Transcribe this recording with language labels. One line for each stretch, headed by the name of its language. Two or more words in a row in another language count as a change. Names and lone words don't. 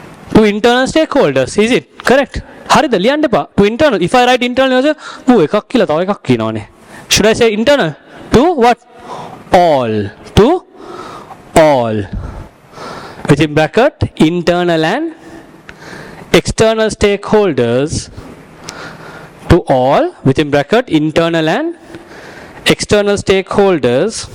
English: To internal stakeholders, is it correct?
Sinhala: හරිද? ලියන්න එපා.
English: To internal. If I write internal,
Sinhala: එකක් කියලා තව එකක් කියනවනේ.
English: Should I say internal? To what? All. To all. Within bracket, internal and external stakeholders. To all, within bracket, internal and external stakeholders.